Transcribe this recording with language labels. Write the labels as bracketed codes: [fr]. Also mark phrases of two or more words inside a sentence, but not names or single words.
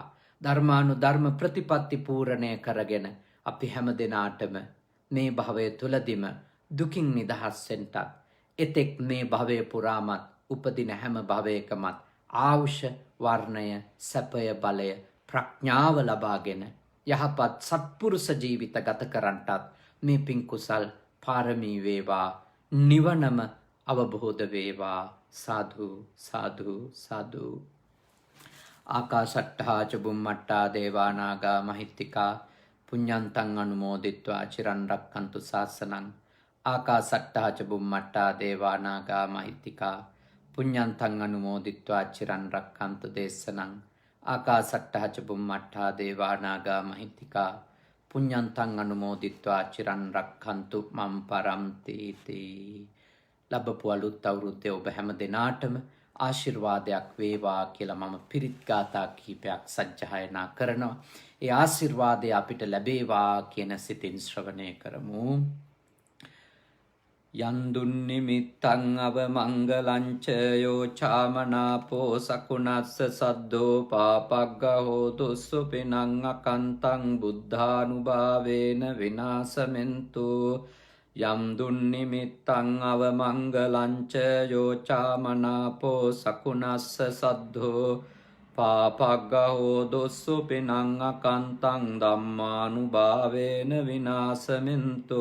[si] ධර්මානුධර්ම ප්‍රතිපත්ති පූර්ණය කරගෙන අපි හැම දෙනාටම මේ භවය තුලදිම දුකින් නිදහස් වෙන්නත්, එතෙක් මේ භවය පුරාමත් උපදින හැම භවයකමත් ආයුෂ වර්ණය සැපය බලය ප්‍රඥාව ලබාගෙන යහපත් සත්පුරුෂ ජීවිත ගත කරන්නටත් මේ පින් කුසල් පාරමී වේවා. නිවනම අවබෝධ වේවා. සාදු සාදු සාදු. [pi] ආකාශට්ටා ච බුම්මට්ටා දේවා නාග මහිත්‍තිකා පුඤ්ඤන්තං අනුමෝදිත්වා චිරන් රක්ඛන්තු ශාසනං. ආකාශට්ටා ච බුම්මට්ටා දේවා නාග මහිත්‍තිකා පුඤ්ඤන්තං අනුමෝදිත්වා චිරන් රක්ඛන්තු දේශනං. ආකාශට්ටා ච බුම්මට්ටා දේවා නාග මහිත්‍තිකා පුඤ්ඤන්තං අනුමෝදිත්වා චිරන් රක්ඛන්තු මම් පරන්ති තී. [si] ලැබපු අලුත් අවුරුද්දේ ඔබ හැම දිනාටම ආශිර්වාදයක් වේවා කියලා මම පිරිත් ගාථා කිහිපයක් සජ්ජායනා කරනවා. ඒ ආශිර්වාදය අපිට ලැබේවා කියන සිතින් ශ්‍රවණය කරමු. [pi] යන්දුන් නිමිත්තං අවමංගලං ච යෝ චාමනාපෝ සකුණස්ස සද්දෝ පාපග්ගහෝ දුස්සුපිනං අකන්තං බුද්ධානුභාවේන විනාශමෙන්තු. යම්දුන් නිමිත්තං අවමංගලං ච යෝ චාමනාපෝ සකුණස්ස සද්දෝ පාපග්ගහෝ දුස්සුපිනං අකන්තං ධම්මානුභාවේන විනාශමෙන්තු.